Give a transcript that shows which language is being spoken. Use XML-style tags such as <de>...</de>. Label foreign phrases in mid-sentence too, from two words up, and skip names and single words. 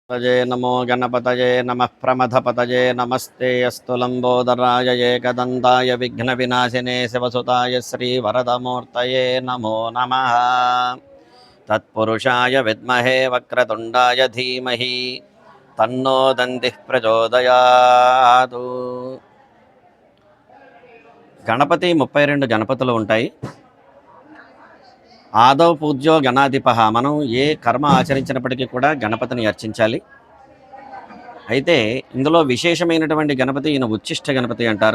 <sa>पतये नमो गणपतये नमः प्रमथपतये नमस्ते अस्तु लंबोदराय एकदन्ताय विघ्नविनाशिने शिवसुताय श्रीवरदमूर्तये नमो नमः। तत्पुरुषाय विद्महे वक्रतुण्डाय धीमहि तन्नो दन्तिः प्रचोदयात्।</sa> <te>గణపతి 32 గణపతులు ఉంటాయి.</te> <sa>ఆదౌ పూజ్యో గణాధిపః.</sa> <te>మనం ఏ కర్మ ఆచరించినప్పటికీ కూడా గణపతిని అర్చించాలి. అయితే ఇందులో విశేషమైనటువంటి గణపతి ఈయన ఉచ్చిష్ట గణపతి అంటారు.</te>